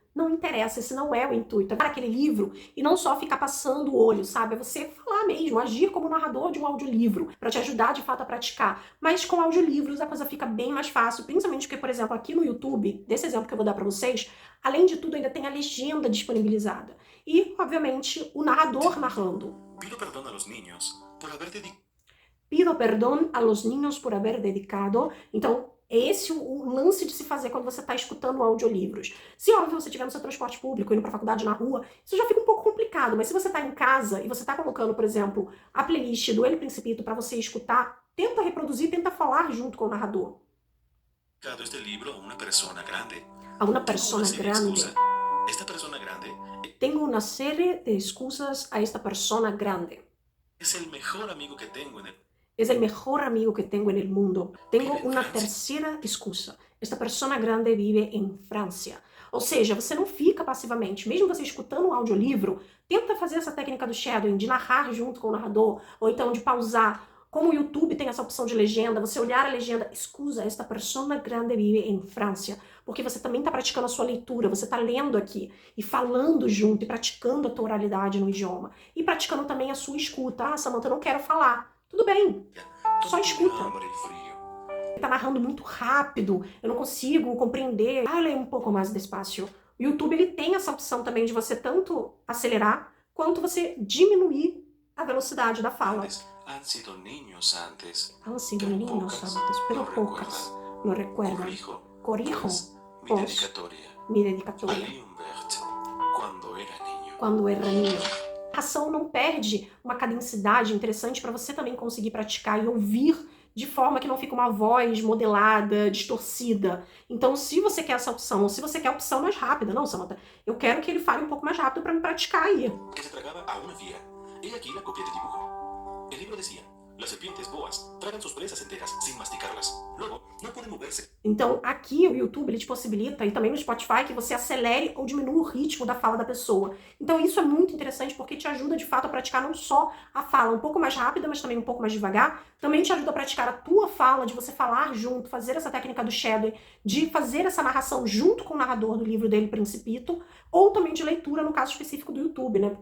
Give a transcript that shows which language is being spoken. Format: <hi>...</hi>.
<pt>Não interessa, esse não é o intuito. É pegar aquele livro e não só ficar passando o olho, sabe? É você falar mesmo, agir como narrador de um audiolivro, para te ajudar de fato a praticar. Mas com audiolivros a coisa fica bem mais fácil, principalmente porque, por exemplo, aqui no YouTube, desse exemplo que eu vou dar para vocês, além de tudo ainda tem a legenda disponibilizada. E, obviamente, o narrador narrando.</pt> <es>Pido perdón a los niños por haber dedicado. Pido perdão a los niños por haber dedicado.</es> <pt>Então, é esse o lance de se fazer quando você está escutando audiolivros. Se, óbvio, você estiver no seu transporte público, indo para a faculdade na rua, isso já fica um pouco complicado. Mas se você está em casa e você está colocando, por exemplo, a playlist do El Principito para você escutar, tenta reproduzir, tenta falar junto com o narrador.</pt> <es>Este libro a una persona grande. A uma persona grande. Esta persona grande Tengo una serie de excusas a esta persona grande. es el mejor amigo que tengo en el... Es el mejor amigo que tengo en el mundo. Tengo uma terceira excusa. Esta persona grande vive em França.</es> <pt>Ou seja, você não fica passivamente. Mesmo você escutando um audiolivro, tenta fazer essa técnica do shadowing, de narrar junto com o narrador, ou então de pausar. Como o YouTube tem essa opção de legenda, você olhar a legenda,</pt> <es>excusa, esta persona grande vive em França.</es> <pt>Porque você também está praticando a sua leitura, você está lendo aqui e falando junto e praticando a tua oralidade no idioma. E praticando também a sua escuta. Ah, Samantha, eu não quero falar. Tudo bem, só escuta. Ele tá narrando muito rápido, eu não consigo compreender. Ah, leia um pouco mais despacio. O YouTube ele tem essa opção também de você tanto acelerar, quanto você diminuir a velocidade da fala.</pt> <es>Han sido niños antes. Han sido niños antes, pero pocas lo recuerdan. Corrijo, Mi dedicatoria. Mi dedicatoria. A Humbert, quando era niño.</es> <pt>A narração não perde uma cadencidade interessante para você também conseguir praticar e ouvir de forma que não fica uma voz modelada, distorcida. Então, se você quer essa opção, ou se você quer a opção mais rápida, não, Samantha, eu quero que ele fale um pouco mais rápido para me praticar aí.</pt> <es>Que se tragaba a una fía. He aquí la copia de dibujo. El libro decía: las serpientes boas tragan sus presas enteras sin masticarlas. Luego, no pueden moverse.</es> <pt>Então, aqui o YouTube ele te possibilita, e também no Spotify, que você acelere ou diminua o ritmo da fala da pessoa. Então, isso é muito interessante porque te ajuda, de fato, a praticar não só a fala um pouco mais rápida, mas também um pouco mais devagar. Também te ajuda a praticar a tua fala, de você falar junto, fazer essa técnica do shadowing, de fazer essa narração junto com o narrador do livro dele, Principito, ou também de leitura, no caso específico do YouTube, né?</pt>